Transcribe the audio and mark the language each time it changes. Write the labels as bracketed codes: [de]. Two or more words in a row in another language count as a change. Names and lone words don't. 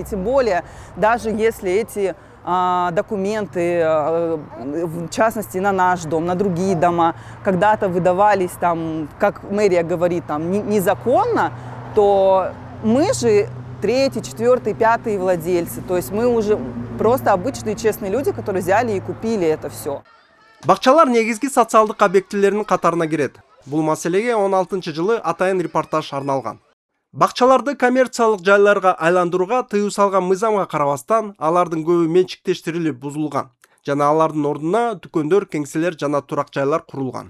[ru] Тем более, даже если эти документы, в частности на наш дом, на другие дома, когда-то выдавались там, как мэрия говорит, там незаконно, то мы же 3-й, 4-й, 5-й владельцы. То есть мы уже просто обычные честные люди, которые взяли и купили это все. [ky] Бакчалар негизги социалдык объектилеринин катарына кирет. Бул маселеге 16-жылы атайын репортаж арналган. Бакчаларды коммерциялык жайларга айландырууга тыюу салган мыйзамга карабастан, алардын көбү менчиктештирилип бузулган. Жана алардын ордуна дүкөндөр, кеңселер жана турак жайлар курулган.